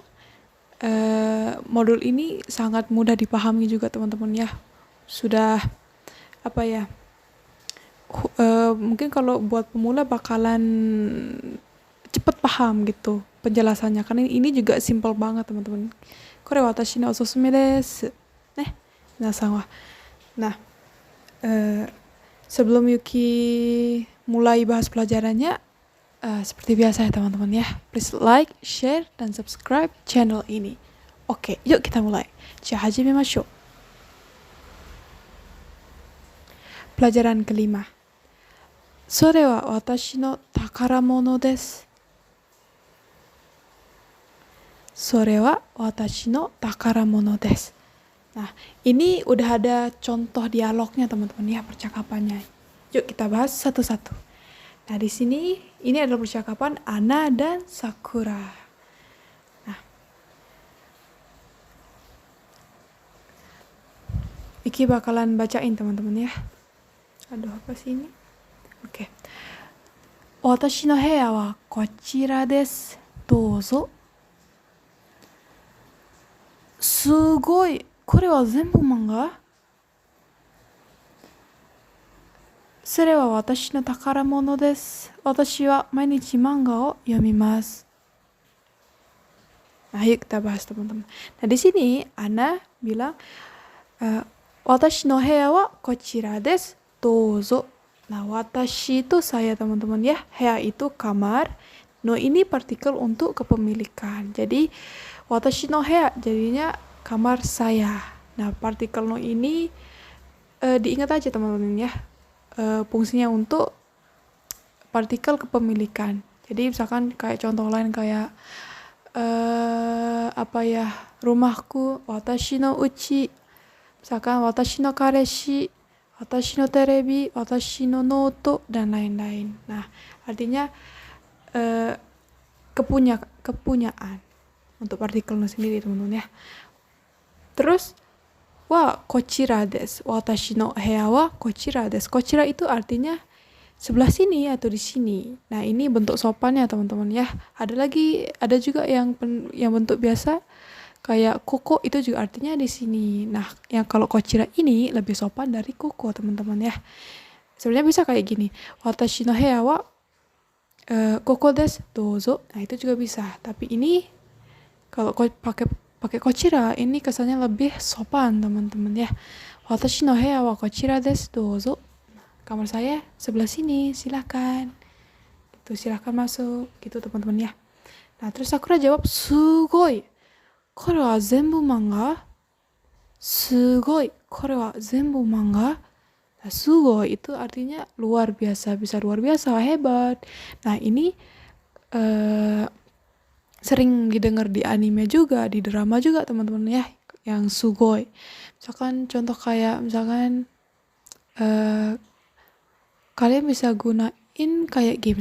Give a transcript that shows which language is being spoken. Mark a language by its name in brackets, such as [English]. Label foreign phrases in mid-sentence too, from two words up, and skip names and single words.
[Indonesian] Modul ini sangat mudah dipahami juga teman-teman ya. Sudah, apa ya, mungkin kalau buat pemula bakalan cepet paham gitu penjelasannya karena ini juga simple banget teman-teman. [Japanese] これ私のおすすめです. 皆さんは. [Indonesian] Nah, sebelum Yuki mulai bahas pelajarannya, seperti biasa ya teman-teman ya. [English] Please like, share, [Indonesian] dan [English] subscribe channel [Indonesian] ini. Oke, yuk kita mulai. [Japanese] じゃ、始めましょう. [Indonesian] Pelajaran kelima. [Japanese] それは私の宝物です. それは私の宝物です. [Indonesian] Nah, ini udah ada contoh dialognya teman-teman ya, percakapannya. Yuk kita bahas satu-satu. Nah, di sini ini adalah percakapan Ana dan Sakura. Nah, Iki bakalan bacain teman-teman ya. Aduh, apa sih ini? Oke. [Japanese] 私の部屋はこちらです. どうぞ. すごい。これは全部漫画？それは私の宝物です。私は毎日漫画を読みます。 [Indonesian] Nah, yuk kita bahas teman-teman. Nah, di sini Ana bilang, [Japanese] 私の部屋はこちらです。どうぞ. [Indonesian] Nah, watashi itu saya teman-teman ya. Heya itu kamar. No ini partikel untuk kepemilikan. Jadi [Japanese] 私の部屋 [Indonesian] jadinya kamar saya. Nah, partikel no ini diingat aja teman-teman ya. Fungsinya untuk partikel kepemilikan. Jadi misalkan kayak contoh lain kayak apa ya, rumahku, [Japanese] 私の家, misalkan 私の彼氏、私のテレビ、私のノート, dan lain-lain. [Indonesian] Nah, artinya kepunyaan untuk partikel no sendiri teman-teman ya. Terus [Japanese] こちらです. 私の部屋はこちらです. [Indonesian] Kochira itu artinya sebelah sini atau di sini. Nah, ini bentuk sopannya teman-teman ya. Ada juga yang bentuk biasa kayak koko, itu juga artinya di sini. Nah, yang kalau kochira ini lebih sopan dari koko teman-teman ya. Sebenarnya bisa kayak gini. [Japanese] 私の部屋はここですどうぞ. [Indonesian] Nah, itu juga bisa. Tapi ini kalau pakai kochira ini kesannya lebih sopan teman-teman ya. [Japanese] 私の部屋はこちらですどうぞ. [Indonesian] Kamar saya sebelah sini, silakan. Gitu, silakan masuk gitu teman-teman ya. Nah, terus Sakura jawab, [Japanese] すごい. これは全部漫画? すごい. これは全部漫画? [Indonesian] Nah, sugoi itu artinya luar biasa, bisa luar biasa, hebat. Nah, ini sering didengar di anime juga, di drama juga teman-teman ya, yang sugoi. Misalkan contoh kayak kalian bisa gunain kayak game.